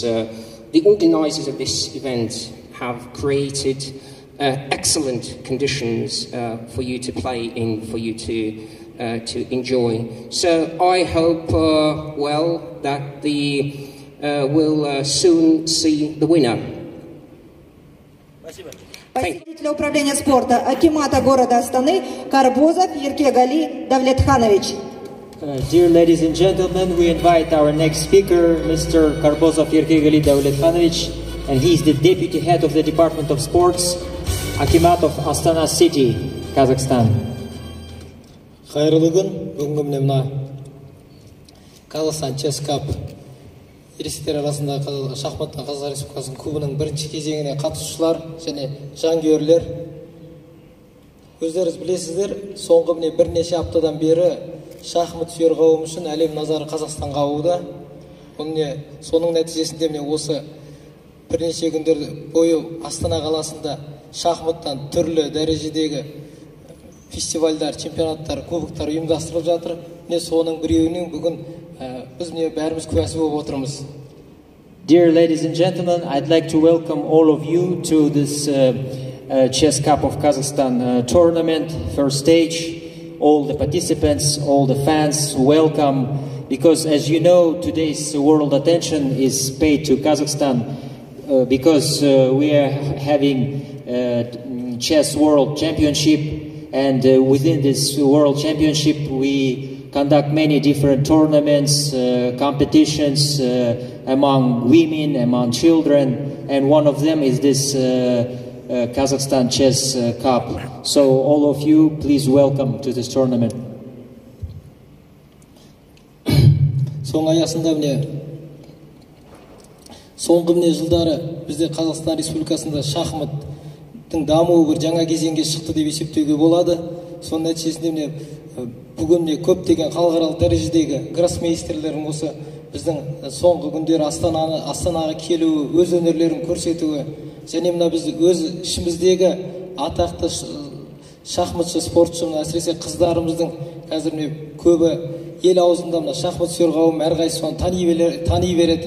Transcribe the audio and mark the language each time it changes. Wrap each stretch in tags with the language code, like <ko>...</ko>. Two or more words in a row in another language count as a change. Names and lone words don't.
<en>The organisers of this event have created excellent conditions for you to play in, for you to enjoy. So I hope, that we'll soon see the winner.</en> <ru>Представитель управления спорта Акимата города Астаны Карбозов Еркегали Давлетханович.</ru> <en>Dear ladies and gentlemen, we invite our next speaker, Mr. Karbozov Yerkegali Davlethanovich, and he is the deputy head of the Department of Sports, Akimat of Astana City, Kazakhstan.</en> <kk>Қайырлы күн, бүгінгі міне мына Қазақстан Chess Cup ересектер арасында шахматтан Қазақстан Республикасының кубының бірінші кезеңіне қатысушылар және жанкүйерлер. Өздеріңіз білесіздер, соңғы міне бірнеше аптадан бері шахмат сүйер қауым үшін әлем назары Қазақстанға аууда. Соның нәтижесінде міне осы бірнеше күндер бойы Астана қаласында шахматтан түрлі дәрежедегі фестивальдар, чемпионаттар, кубоктар ұйымдастырылып жатыр. Міне соның біреуінің бүгін біз міне бәріміз куәсі болып отырмыз.</kk> <en>Dear ladies and gentlemen, I'd like to welcome all of you to this Chess Cup of Kazakhstan tournament, first stage. All the participants, all the fans, welcome, because as you know, today's world attention is paid to Kazakhstan because we are having Chess World Championship, and within this World Championship we conduct many different tournaments, competitions among women, among children, and one of them is this Kazakhstan Chess Cup. So all of you, please welcome to this tournament.</en> <kk>Соңғы жылдары бізде Қазақстан Республикасында шахматтың дамуы бір жаңа кезеңге шықты деп есептеуге болады. Соның нәтижесінде бүгін көптеген халықаралық дәрежедегі гроссмейстерлердің осы біздің соңғы күндері Астанаға келуі, өз өнерлерін көрсетуі, және мына біз өз ішіміздегі атақты шахматшы спортшы, әсіресе қыздарымыздың қазір көбі ел аузында мына шахмат сүйер қауым әрқайсысы соны тани береді.</kk>